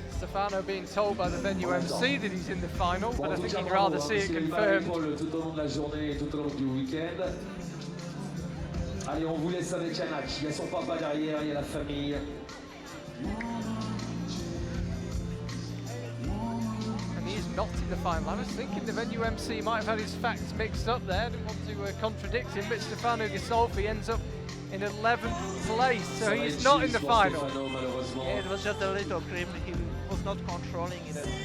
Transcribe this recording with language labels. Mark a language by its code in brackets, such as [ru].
[en] Stefano being told by the venue MC that he's in the final, but I think he'd rather see it confirmed. [fr] Tout au long de la journée, tout au long du week-end. Allez, on vous laisse avec Anak. Il y a son papa derrière, il y a la famille. [en] And he's not in the final. I was thinking the venue MC might have had his facts mixed up there. I didn't want to contradict him, but Stefano Ghisolfi ends up in 11th place, so he's not in the final. Yeah, it was just a little cream. He was not controlling it.